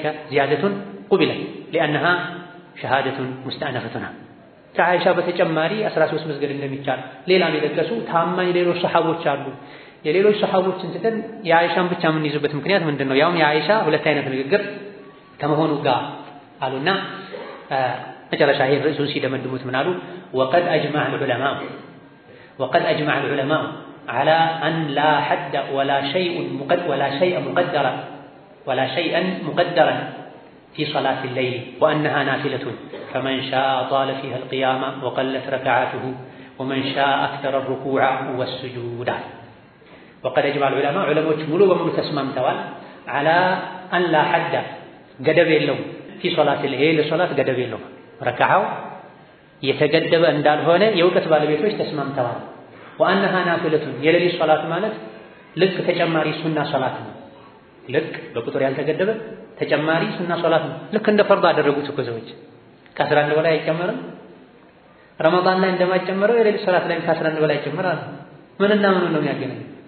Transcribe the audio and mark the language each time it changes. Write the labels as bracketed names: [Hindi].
[Amharic] ዚያደቱን ቁቢለት ሊአነሃ ሸሃደቱን ሙስተእነፈቱን። ከአይሻ በተጨማሪ 13 መስገድ እንደሚቻል ሌላም የጠቀሱ ታማኝ ሌሎች ሰሓቦች አሉ። የሌሎች ሰሓቦችን ትተን የአይሻን ብቻ የምንይዝበት ምክንያት ምንድን ነው? ያውም የአይሻ ሁለት አይነት ንግግር ከመሆኑ ጋር አሉና መጨረሻ ይሄን ርዕሱን ሲደመድሙት ምን አሉ? [Arabic] ወቀድ አጅመዐ الዑለማء على أن لا حد ولا شيئا مقدرا في صلاة الليل وأنها نافلة فمن شاء طال فيها القيام وقلت ركعاته ومن شاء أكثر الركوع والسجود. وقد أجمع العلماء [Amharic] ሙሉ በሙሉ ተስማምተዋል [Arabic] على أن لا حد [Amharic] ገደብ የለውም [Arabic] في صلاة الليل [Amharic] ለሶላት ገደብ የለውም። ረካዓው የተገደበ እንዳልሆነ የእውቀት ባለቤቶች ተስማምተዋል። ወአንሃ ናፊለቱን የሌሊት ሶላት ማለት ልክ ተጨማሪ ሱና ሶላት ነው። ልክ በቁጥር ያልተገደበ ተጨማሪ ሱና ሶላት ነው። ልክ እንደ ፈርድ አደረጉት እኮ ሰዎች። ከ11 በላይ አይጨመርም። ረመዳን ላይ እንደማይጨመረው የሌሊት ሶላት ላይ ከ11 በላይ ይጨመራል። ምንና ምን ነው የሚያገናኘው?